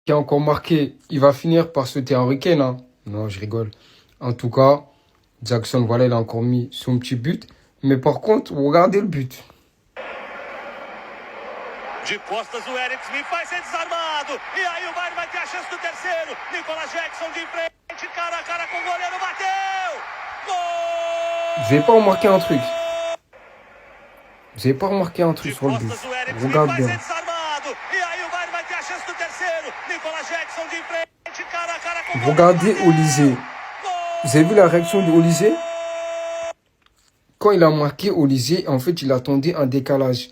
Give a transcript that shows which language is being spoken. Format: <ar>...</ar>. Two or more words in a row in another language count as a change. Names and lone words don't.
<fr>qui a encore marqué, il va finir par sauter Harry Kane, hein. Non, je rigole. En tout cas, Jackson, voilà, il a encore mis son petit but. Mais par contre, regardez le but.</fr> <pt>De costas, o Eriksen vai ser desarmado. E aí o Bayern vai ter a chance do terceiro. Nicolas Jackson de frente, cara a cara com o goleiro, bateu! Gol!</pt> <fr>Vous avez pas remarqué un truc? Vous avez pas remarqué un truc sur le but? Regarde bien. Regardez Olysée. Vous avez vu la réaction de Olysée? Quand il a marqué Olysée, en fait, il attendait un décalage.</fr>